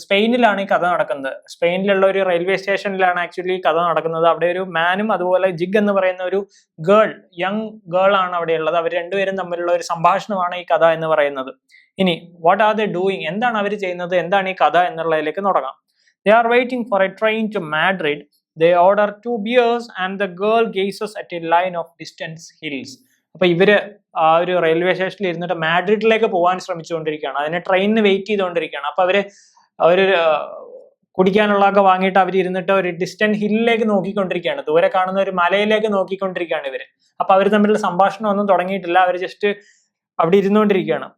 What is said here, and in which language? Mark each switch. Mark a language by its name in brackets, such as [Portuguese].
[Malayalam] സ്പെയിനിലാണ് ഈ കഥ നടക്കുന്നത്. സ്പെയിനിലുള്ള ഒരു റെയിൽവേ സ്റ്റേഷനിലാണ് ആക്ച്വലി ഈ കഥ നടക്കുന്നത്. അവിടെ ഒരു മാനും അതുപോലെ ജിഗ് എന്ന് പറയുന്ന ഒരു ഗേൾ, യങ് ഗേൾ ആണ് അവിടെ ഉള്ളത്. അവർ രണ്ടുപേരും തമ്മിലുള്ള ഒരു സംഭാഷണമാണ് ഈ കഥ എന്ന് പറയുന്നത്. ഇനി [English] what are they doing, [Malayalam] എന്താണ് അവർ ചെയ്യുന്നത്, എന്താണ് ഈ കഥ എന്നുള്ളതിലേക്ക് തുടങ്ങാം. [English] They are waiting for a train to Madrid. They order 2 beers and the girl gazes at a line of distant hills. [Malayalam] അപ്പൊ ഇവര് ആ ഒരു റെയിൽവേ സ്റ്റേഷനിൽ ഇരുന്നിട്ട് മാഡ്രിഡിലേക്ക് പോകാൻ ശ്രമിച്ചുകൊണ്ടിരിക്കുകയാണ്. അതിന് ട്രെയിനിന് വെയിറ്റ് ചെയ്തുകൊണ്ടിരിക്കുകയാണ്. അപ്പൊ അവര് കുടിക്കാനുള്ളതൊക്കെ വാങ്ങിയിട്ട് അവർ ഇരുന്നിട്ട് ഒരു ഡിസ്റ്റന്റ് ഹില്ലിലേക്ക് നോക്കിക്കൊണ്ടിരിക്കുകയാണ്. ദൂരെ കാണുന്ന ഒരു മലയിലേക്ക് നോക്കിക്കൊണ്ടിരിക്കുകയാണ് ഇവര്. അപ്പൊ അവർ തമ്മിലുള്ള സംഭാഷണം ഒന്നും തുടങ്ങിയിട്ടില്ല, അവർ ജസ്റ്റ് അവിടെ ഇരുന്നുകൊണ്ടിരിക്കുകയാണ്.